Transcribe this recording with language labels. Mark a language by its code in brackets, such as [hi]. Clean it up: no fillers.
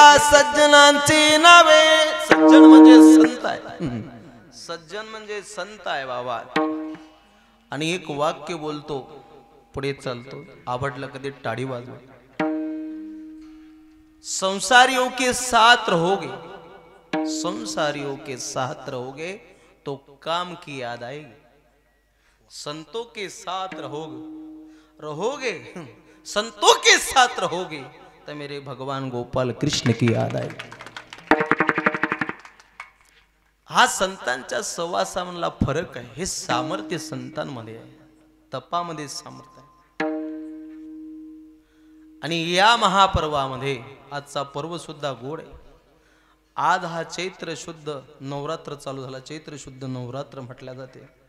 [mr] सज्जनांची नावे. सज्जन म्हणजे संत आहे. सज्जन म्हणजे संत आहे बाबा. आणि एक वाक्य बोलतो, पुढे चालतो, आवडलं कधी टाळी वाजव. [hi] संसारियों के साथ रहोगे, संसारियों के साथ रहोगे तो काम की याद आएगी. संतों के साथ रहोगे संतों के साथ रहोगे तो मेरे भगवान गोपाल कृष्ण की याद आएगी. [mr] हा संतांच्या सहवासामधला फरक आहे. हे सामर्थ्य संतांमध्ये आहे, तपामध्ये सामर्थ्य आहे. आणि या महापर्वामध्ये आजचा पर्व सुद्धा गोड आहे. आज हा चैत्र शुद्ध नवरात्र चालू झाला. चैत्र शुद्ध नवरात्र म्हटल्या जाते.